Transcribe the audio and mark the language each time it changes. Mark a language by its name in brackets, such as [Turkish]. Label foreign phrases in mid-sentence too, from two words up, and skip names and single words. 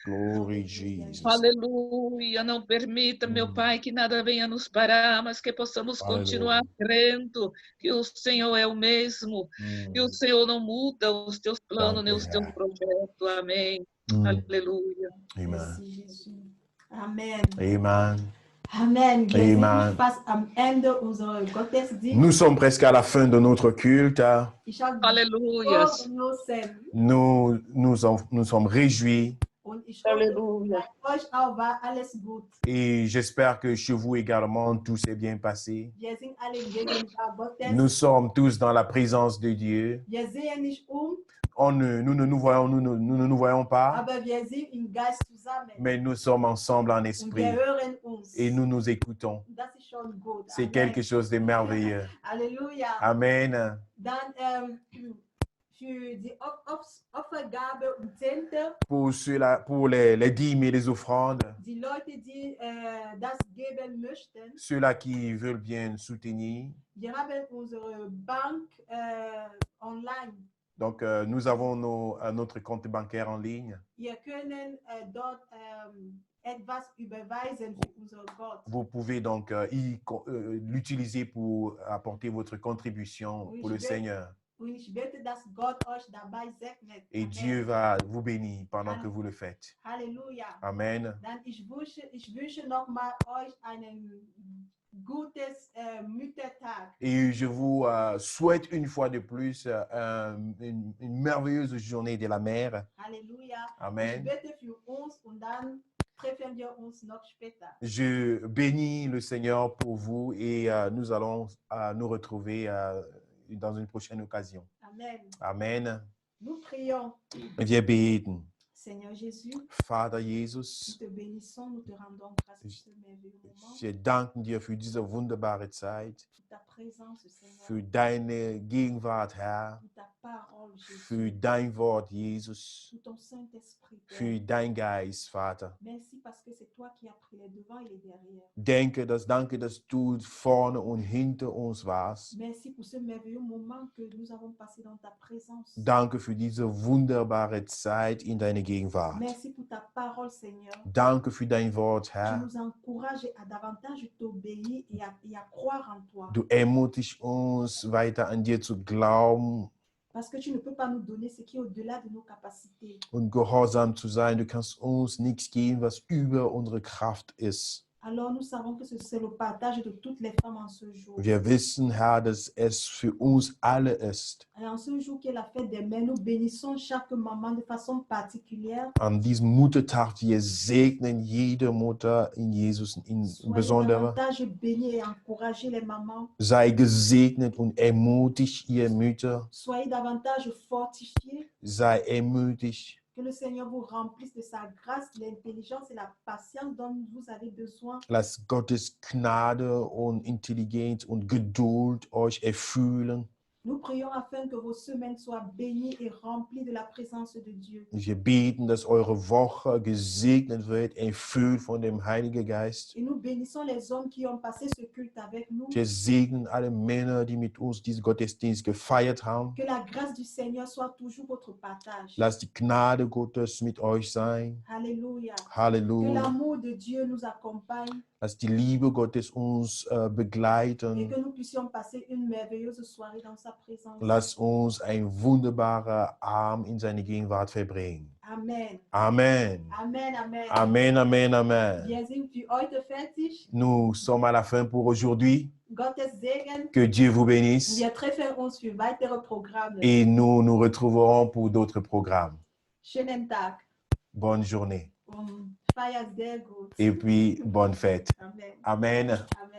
[Portuguese] Aleluia, não permita, meu Pai, que nada venha nos parar, mas que possamos continuar crendo que o Senhor é o mesmo, e o Senhor não muda os teus planos nem os teus projetos. Amém. Aleluia. Amen. Amen. [German] Amen. Wir Amen. sind fast am Ende unserer Gottesdienst. [French] Nous sommes presque à la fin de notre culte. [German] Ich habe [Portuguese] Aleluia. [French] Nous sommes réjouis [German] und ich hoffe, [Portuguese] Aleluia. [German] bei euch auch war alles gut. [French] et j'espère que chez vous également tout s'est bien passé. [German] Wir sind alle in Gegenwart Gottes. [French] Nous sommes tous dans la présence de Dieu. [German] Wir sehen nicht [French] Nous ne nous voyons pas, [German] aber wir sind im Geist zusammen. [French] mais nous sommes ensemble en [German] Und [French] esprit [German] wir hören uns. [French] et nous nous écoutons. [German] Das ist schon gut. [French] C'est Amen. quelque chose de merveilleux. [German] Halleluja. Amen. Dann für die Opfergabe und Zehnte, [French] pour les dîmes et les offrandes, [German] die Leute, die das geben möchten. [French] ceux-là qui veulent bien soutenir. [German] Wir haben unsere Bank online. [French] Donc, nous avons notre compte bancaire en ligne. [German] Wir können dort etwas überweisen für unseren Gott. [French] Vous pouvez donc l'utiliser pour apporter votre contribution Oui, pour le je vais- Seigneur. [German] Und ich bete, dass Gott euch dabei segnet. [French] Et Amen. Dieu va vous bénir pendant que vous le faites. [German] Halleluja. Amen. Dann ich wünsche nochmal euch einen gutes Müttertag. [French] Et je vous souhaite une fois de plus une merveilleuse journée de la mère. [German] Halleluja. Ich Amen. bete für uns und dann treffen wir uns noch später. [French] Je bénis le Seigneur pour vous et nous allons nous retrouver dans une prochaine occasion. Amen. Amen. Nous prions. [German] Wir beten. [French] Seigneur Jésus, [German] Vater [French] nous [German] Jesus, [French] te bénissons, nous te rendons grâce pour ce merveilleux moment, [German] wir danken dir für diese wunderbare Zeit, [French] pour ta présence, Seigneur, [German] für deine Gegenwart, Herr, [French] pour ta parole, [German] für [French] Jésus, [German] dein Wort, Jesus, [French] pour ton Saint-Esprit, [German] für [French] Père. [German] dein Geist, Vater. [French] Merci parce que c'est toi qui as pris les devants et les derrière. [German] Danke, dass du vorne und hinter uns warst. [French] Merci pour ce merveilleux moment que nous avons passé dans ta présence. [German] Danke für diese wunderbare Zeit in deiner Gegenwart. [French] Merci pour ta parole, Seigneur. [German] Danke für dein Wort, [French] Tu [German] Herr. [French] nous encourages à davantage t'obéir et à croire en toi. [German] Du ermutigst uns, weiter an dir zu glauben [French] Parce que tu ne peux pas nous donner ce qui est au-delà de nos capacités. [German] und gehorsam zu sein. Du kannst uns nichts geben, was über unsere Kraft ist. [French] Alors nous savons que c'est le partage de toutes les femmes en ce jour. [German] Wir wissen, Herr, dass es für uns alle ist. [French] Et en ce jour qui est la fête des mères, nous bénissons chaque maman de façon particulière. [German] An diesem Muttertag, wir segnen jede Mutter in Jesus in [French] Soyez [German] besonderer. [French] davantage bénis et encouragez les mamans. [German] Sei gesegnet und ermutigt ihr Mütter. [French] Soyez davantage fortifiés. [German] Sei ermutigt. [French] Que le Seigneur vous remplisse de sa grâce, l'intelligence et la patience dont vous avez besoin. [German] Lass Gottes Gnade und Intelligenz und Geduld euch erfüllen. [French] Nous prions afin que vos semaines soient bénies et remplies de la présence de Dieu. [German] Wir beten, dass eure Woche gesegnet wird, erfüllt von dem Heiligen Geist. [French] Et nous bénissons les hommes qui ont passé ce culte avec nous. [German] Wir segnen alle Männer, die mit uns diesen Gottesdienst gefeiert haben. [French] Que la grâce du Seigneur soit toujours votre partage. [German] Lasst die Gnade Gottes mit euch sein. [French] Alléluia. Que [German] Halleluja. [French] l'amour de Dieu nous accompagne [German] Lasst die Liebe Gottes uns [French] et [German] begleiten. [French] que nous puissions passer une merveilleuse soirée dans sa présence. [German] Lasst uns ein wunderbarer Abend in seine Gegenwart verbringen. Amen. Amen. Amen, Amen. Amen, amen, amen. Wir sind für heute fertig. [French] Nous sommes à la fin pour aujourd'hui. [German] Gottes Segen. [French] Que Dieu vous bénisse. [German] Wir treffen uns für weitere Programme. [French] Et nous nous retrouverons pour d'autres programmes. [German] Schönen Tag. [French] Bonne journée. [German] Feier sehr gut. [French] Et puis, bonne fête. Amen. Amen.